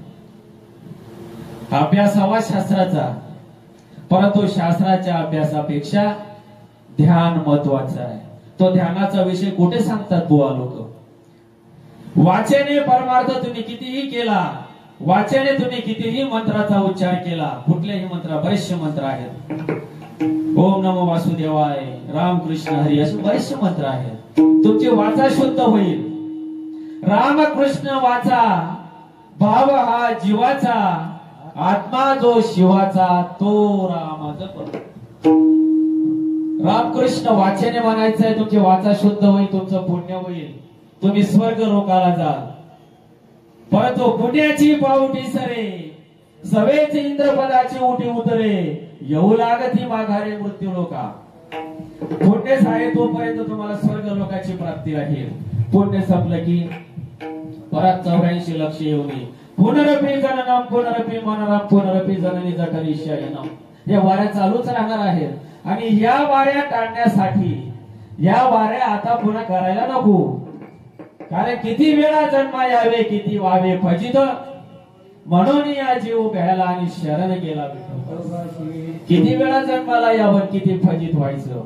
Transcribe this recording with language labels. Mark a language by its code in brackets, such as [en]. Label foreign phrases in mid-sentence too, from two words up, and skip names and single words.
[mr] अभ्यास हवा शास्त्राचा, परंतु शास्त्राच्या अभ्यासापेक्षा ध्यान महत्वाचं आहे. तो ध्यानाचा विषय कुठे सांगतात बुवा लोक? वाचेने परमार्थ तुम्ही कितीही केला, वाचेने तुम्ही कितीही मंत्राचा उच्चार केला, कुठल्याही मंत्र, बरेचसे मंत्र आहेत, [sa] ओम नमो वासुदेवाय, [mr] रामकृष्ण हरी, असे बरेचसे मंत्र आहेत. तुमची वाचा शुद्ध होईल. रामकृष्ण वाचा, भाव हा जीवाचा, आत्मा जो शिवाचा, तो राम जप. रामकृष्ण वाचेने म्हणायचंय, तुमची वाचा शुद्ध होईल, तुमचं पुण्य होईल, तुम्ही स्वर्ग लोकाला जाल. परंतु पुण्याची पावटी सरे, सवेच इंद्रपदाची उटी उतरे, येऊ लागती माघारे मृत्यू लोका. पुण्य आहे तोपर्यंत तुम्हाला स्वर्ग लोकाची प्राप्ती राहील. पुण्य संपलं की परत 84 लक्ष येऊ नये. [sa] पुनरपी जननम पुनरपी मननम पुनरपी जननी जठरी शयनम. [mr] या वाऱ्या चालूच राहणार आहेत. आणि या वाऱ्या टाळण्यासाठी या वाऱ्या आता पुन्हा करायला नको. कारण किती वेळा जन्मा यावे, किती व्हावे फजित, म्हणून या जीव घ्यायला आणि शरण गेला. किती वेळा जन्माला यावं, किती फजित व्हायचं.